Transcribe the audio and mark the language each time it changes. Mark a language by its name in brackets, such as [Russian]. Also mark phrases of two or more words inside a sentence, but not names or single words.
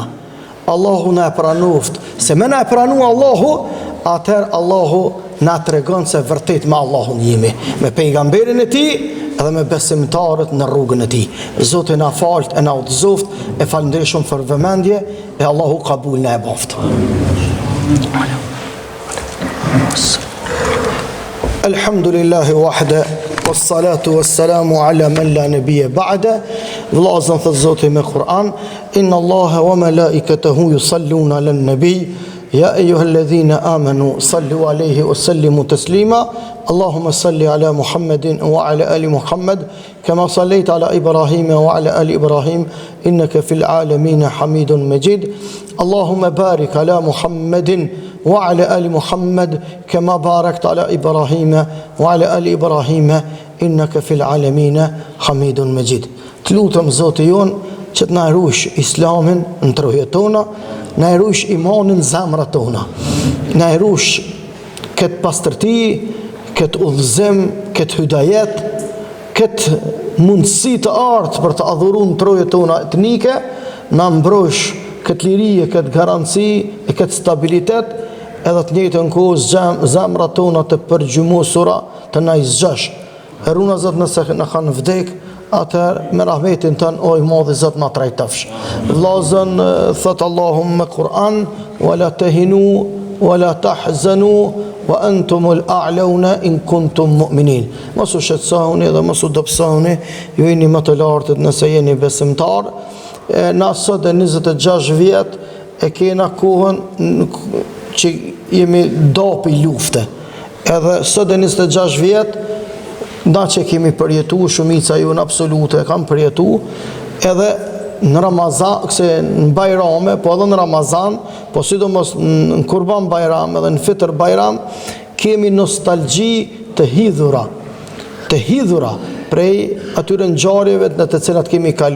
[Albanian] Allahu na e pranoft, se me na e pranu Allahu, atër Allahu na të regon se vërtet me Allahun jemi, me pejgamberin e ti, edhe me besimtarët në rrugën e ti. Zotë e na falt, e na udhëzoft, e falënderi shumë për vëmendje, e Allahu kabul na e boft. [Arabic] الحمد لله وحده والصلاة والسلام على من لا نبي بعده. [Albanian] Vllazën thot Zoti me Kur'an, [Arabic] إن الله وملائكته يصلون على النبي يا أيها الذين آمنوا صلوا عليه وسلموا تسليما. اللهم صل على محمد وعلى آل محمد كما صليت على إبراهيم وعلى آل إبراهيم إنك في العالمين حميد مجيد. اللهم بارك على محمد وعلى آل محمد كما باركت على إبراهيم وعلى آل إبراهيم إنك في العالمين حميد مجيد. [Albanian] تلوتم Zoti jon që të na ruaj Islamin në trojët tona, na ruaj imanin në zemrat tona, na ruaj këtë pastërti, këtë udhëzim, këtë hydajet, këtë mundësi të artë për të adhuruar në trojët tona etnike, na mbrojsh këtë lirije, këtë garanci, e këtë stabilitet, edhe të njëjtën kohë zemrat tona të përgjumosura të na izgjash. E runa Zot nëse në kanë vdek, atër me rahmetin tën o i madhi Zot na trajtofsh. Vllazën thot Allahum me Kur'an, [Arabic] ولا تهنوا ولا تحزنوا وأنتم الأعلون إن كنتم مؤمنين. [Albanian] Mos u shqetësoni dhe mos u dobësoni, ju jeni më të lartët nëse jeni besimtar. Na sot e 26 vjet e kena kohën që jemi dopi lufte. Edhe sot e 26 vjet, na që kemi përjetu, shumica ju në absolute kam përjetu, edhe në Ramazan, këse në Bajrame, po edhe në Ramazan, po sidomos në Kurban Bajram edhe në Fitr Bajram, kemi nostalgji të hidhura prej atyre ngjarjeve në të cilat kemi kalu.